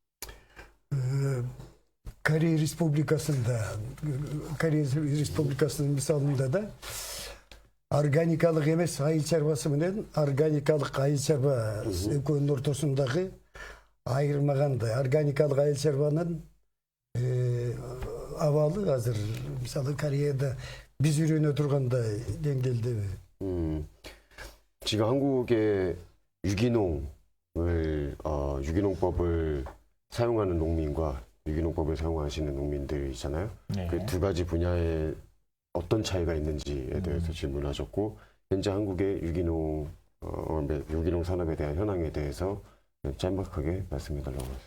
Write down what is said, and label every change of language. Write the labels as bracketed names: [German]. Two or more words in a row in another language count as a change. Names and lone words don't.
[Kyrgyz] Корея Республикасынын мисалында да органикалык эмес айыл чарбасы менен органикалык айыл чарба экөөнүн ортосундагы айырмагандай органикалык айыл чарбанын абалы азыр мисалы Кореяда биз үйрөнө тургандай деңгээлдеби? [Korean] 지금 한국의 유기농법을 사용하는 농민과 유기농법을 사용하시는 농민들 있잖아요. 네. 그 두 가지 분야에 어떤 차이가 있는지에 대해서 질문하셨고, 현재 한국의 유기농 산업에 대한 현황에 대해서 짤막하게 말씀해달라고 하셨습니다.